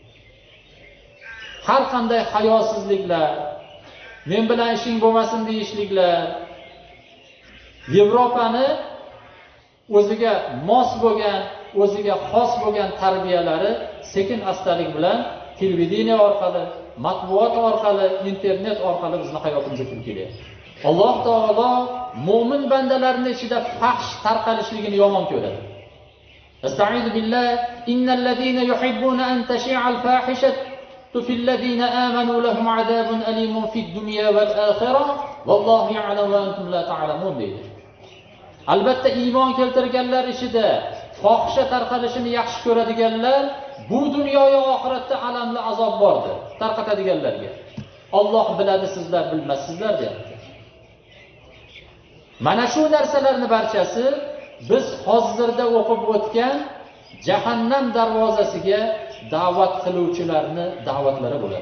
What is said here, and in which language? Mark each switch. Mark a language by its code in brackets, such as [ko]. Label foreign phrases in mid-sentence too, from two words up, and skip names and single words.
[uz] Har qanday hayosizliklar, men bilan ishing bo'lmasin deyishliklar, Yevropani o'ziga mos bo'lgan, o'ziga xos bo'lgan tarbiyalari sekin astalik bilan televideniya orqali, matbuot orqali, internet orqali bizni hayotimizga kirib kelyapti. Alloh taolo mu'min bandalarning ichida fahsh tarqalishligini yomon ko'radi. [ar] أستعيذ بالله، إن الذين يحبون أن تشيع الفاحشة في الذين آمنوا لهم عذاب أليم في الدنيا والآخرة والله يعلم وأنتم لا تعلمون deydi. [uz] Albatta iymon keltirganlar ichida fohisha tarqalishini yaxshi ko'radiganlar, bu dunyo va oxiratda alamli azob bordir tarqatadiganlarga. Alloh biladi, sizlar bilmassizlar deyapti. Mana shu narsalarning barchasi biz hozirda o'qib o'tgan jahannam darvozasiga da'vat qiluvchilarning da'vatlari bo'ladi.